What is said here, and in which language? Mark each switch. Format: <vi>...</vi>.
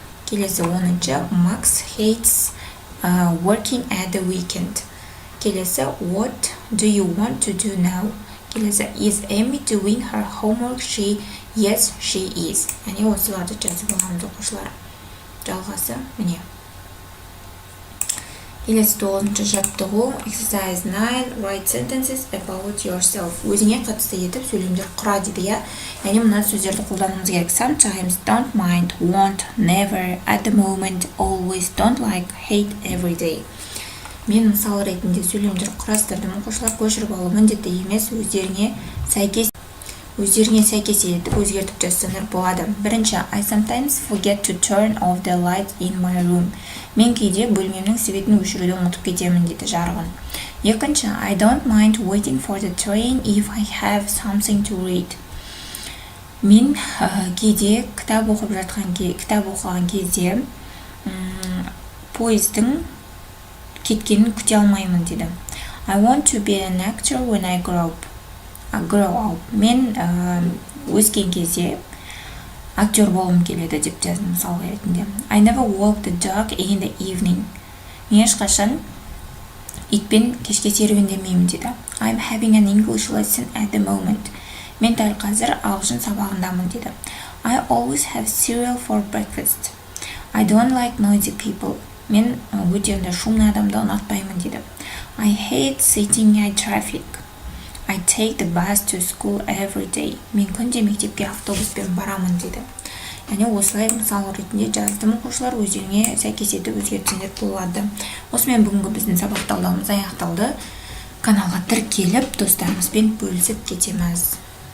<kk>Келесі 10-ші,</kk> <en>Max hates working at the weekend.</en> <kk>Келесі,</kk> <en>what do you want to do now? Келесі, is Amy doing her homework? Yes, she is.</en> <kk>Яғни осыларды жазып аламыз оқушылар. Жалғасы міне. Келесі 9-ші жаттығу,</kk> <en>exercise 9, write sentences about yourself.</en> <kk>Өзіңе қатысты етіп сөйлемдер құра дейді. Яғни мына сөздерді қолдануымыз керек.</kk> <en>Sometimes, don't mind, won't, never, at the moment, always, don't like, hate, every day.</en> <kk>Мен мысал ретінде сөйлемдер құрастырдым. Оқушылар көшіріп алу міндетті емес, өздеріңе сәйкес. өздеріне сәйкес етіп өзгертіп жазсаңдар болады. Бірінші,</kk> <en>I sometimes forget to turn off the light in my room.</en> <kk>Мен кейде бөлмемнің светін өшіруді ұмытып кетемін дейді, жарығын. Екінші,</kk> <en>I don't mind waiting for the train if I have something to read.</en> <kk>Мен кейде кітап оқыған кезде пойыздың кеткенін күте алмаймын дейді.</kk> <en>I want to be an actor when I grow up.</en> <kk>Мен өскен кезде актер болғым келеді деп жаздым мысал ретінде.</kk> <en>I never walk the dog in the evening.</en> <kk>Мен ешқашан итпен кешке серуендемеймін дейді.</kk> <en>I'm having an English lesson at the moment.</en> <kk>Мен дәл қазір ағылшын сабағындамын дейді.</kk> <en>I always have cereal for breakfast. I don't like noisy people.</en> <kk>Мен өте шумный адамды ұнатпаймын дейді.</kk> <en>I hate sitting in traffic. I take the bus to school every day.</en> <kk>Мен күнде мектепке автобуспен барамын дейді. Яғни осылай мысал ретінде жаздым. Оқушылар өздеріне сәйкес етіп өзгертсеңдер болады. Осымен бүгінгі біздің сабақ талдауымыз аяқталды. Каналға тіркеліп достарымызбен бөлісіп кетеміз.</kk>